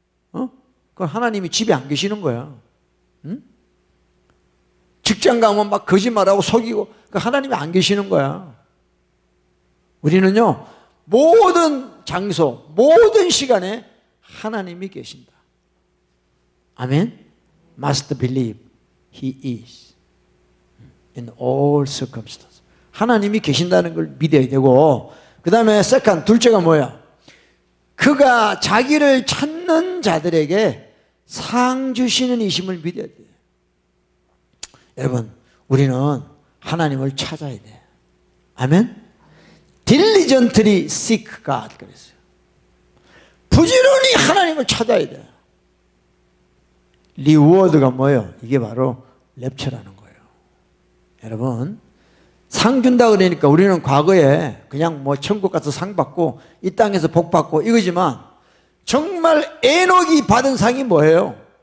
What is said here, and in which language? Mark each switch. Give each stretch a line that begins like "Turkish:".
Korean: 그건 하나님이 집에 안 계시는 거야. 응? 직장 가면 막 거짓말하고 속이고, 그러니까 하나님이 안 계시는 거야. 우리는요, 모든 장소, 모든 시간에 하나님이 계신다. 아멘?
English: Must believe He is in all circumstances.
Korean: 하나님이 계신다는 걸 믿어야 되고, 그 다음에 second, 둘째가 뭐야? 그가 자기를 찾는 자들에게 상 주시는 이심을 믿어야 돼. 여러분, 우리는 하나님을 찾아야 돼. 아멘?
English: diligently seek God
Korean: 그랬어요. 부지런히 하나님을 찾아야 돼. 리워드가 뭐예요? 이게 바로 랩처라는 거예요. 여러분, 상 준다 그러니까 우리는 과거에 그냥 뭐 천국 가서 상 받고 이 땅에서 복 받고 이거지만 정말 에녹이 받은 상이 뭐예요?